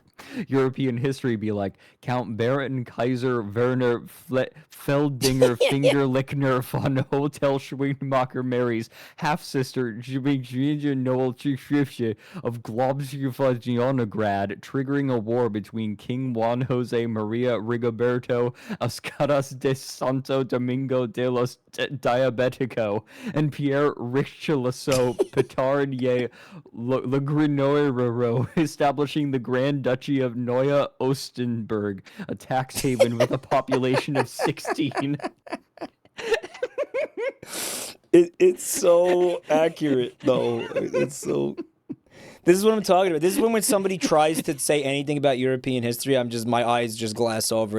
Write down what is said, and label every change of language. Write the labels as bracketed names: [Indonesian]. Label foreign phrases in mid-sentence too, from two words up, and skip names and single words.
[English] European history be like Count Baron Kaiser Werner Feldinger Fingerlickner von Hotel Schwingmacher Mary's half sister Jibija Noel Chifshe of Globsjivajionograd, triggering a war between King Juan Jose Maria Rigoberto Ascaras de Santo Domingo de los Diabetico and Pierre Richelieu Petard Le Grenoirero, establishing the Grand Duchy of Neue Ostenburg, a tax haven with a population of 16. It's so accurate, though. It's so. This is what I'm talking about. This is when somebody tries to say anything about European history, my eyes just glass over.